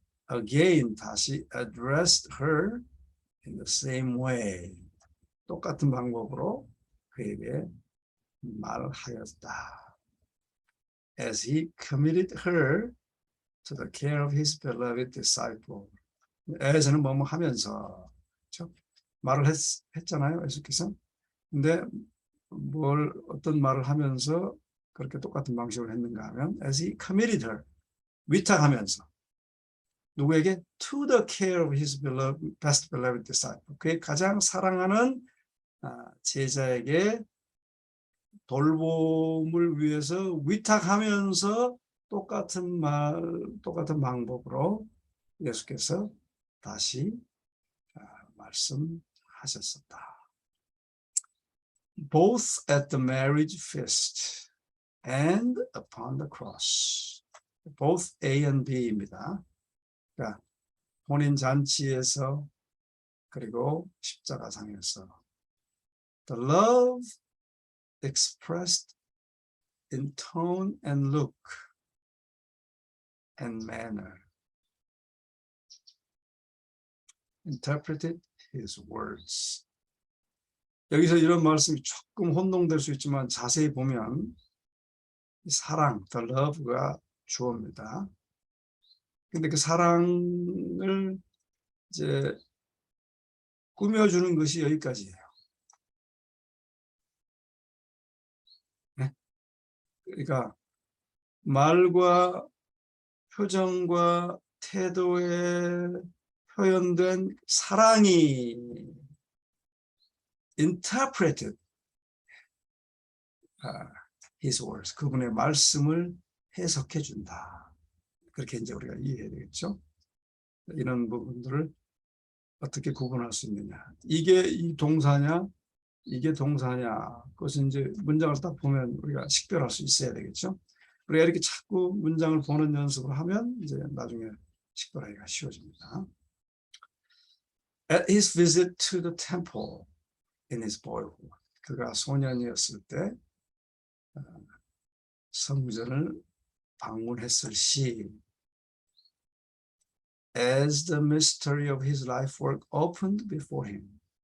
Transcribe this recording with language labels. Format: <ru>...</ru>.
<en>Again</en> <ko>다시</ko> <en>addressed her in the same way.</en> <ko>똑같은 방법으로 그에게 말하였다.</ko> <en>As he committed her to the care of his beloved disciple.</en> <ko>as는 뭐뭐 하면서, 그렇죠? 말을 했잖아요, 예수께서. 근데 어떤 말을 하면서 그렇게 똑같은 방식으로 했는가 하면</ko> <en>as he committed her,</en> <ko>위탁하면서 누구에게?</ko> <en>to the care of his best beloved disciple,</en> <ko>그의 가장 사랑하는 제자에게 돌봄을 위해서 위탁하면서 똑같은 방법으로 예수께서 다시 말씀하셨었다.</ko> <en>Both at the marriage feast and upon the cross. Both A and B입니다.</en> <ko>그러니까 혼인 잔치에서 그리고 십자가상에서</ko> <en>the love expressed in tone and look and manner interpreted his words.</en> <ko>여기서 이런 말씀이 조금 혼동될 수 있지만 자세히 보면 사랑, the love가 주어입니다. 근데 그 사랑을 이제 꾸며주는 것이 여기까지예요. 네? 그러니까 말과 표정과 태도에 표현된 사랑이</ko> <en>interpreted his words,</en> <ko>그분의 말씀을 해석해 준다. 그렇게 이제 우리가 이해해야 되겠죠. 이런 부분들을 어떻게 구분할 수 있느냐. 이게 이 동사냐, 이게 동사냐. 그것은 이제 문장을 딱 보면 우리가 식별할 수 있어야 되겠죠. 우리가 이렇게 자꾸 문장을 보는 연습을 하면 이제 나중에 식별하기가 쉬워집니다.</ko> <en>At his visit to the temple in his boyhood,</en> <ko>그가 소년이었을 때 성전을 방문했을 시,</ko> <en>as the mystery of his life work opened before him.</en>